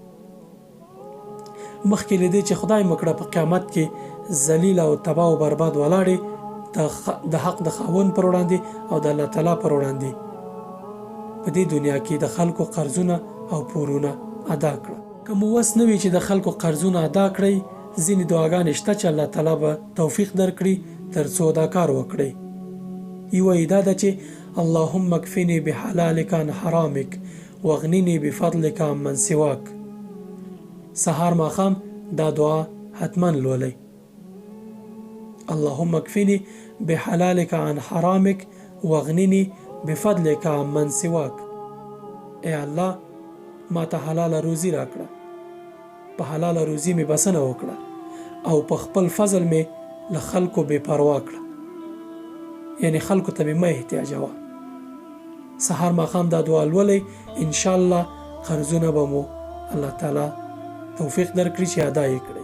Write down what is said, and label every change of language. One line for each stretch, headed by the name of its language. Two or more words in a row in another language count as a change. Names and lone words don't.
Pashto: مخکې له دې چې خدای مکړه په قیامت کې ذلیل او تباه او برباد ولاړې د حق د خاوند پر وړاندې او د الله تعالی پر وړاندې په دې دنیا کې د خلکو قرضونه او پورونه ادا کړه. که مو وس نه وي چې د خلکو قرضونه ادا کړئ، ځینې دعاګانې شته چې الله تعالی به توفیق درکړي تر څو دا کار وکړئ. یوه یې دا ده چې
Arabic: اللهم اکفنی بحلالک عن حرامک واغننی بفضلک عمن سواک.
Pashto: سهار ماښام دا دعا حتما لولئ.
Arabic: اللهم اکفنی بحلالک عن حرامک واغننی بفضلک عمن سواک.
Pashto: ای الله ما ته حلاله روزي راکړه، په حلاله روزي مې بسنه وکړه او په خپل فضل مې له خلکو بې پروا کړه، یعنی خلکو ته مې مه احتیاجوه. سهار ماښام دا دعا لولئ، انشاءالله قرضونه به مو الله تعالی توفیق درکړي چې ادا یې کړئ.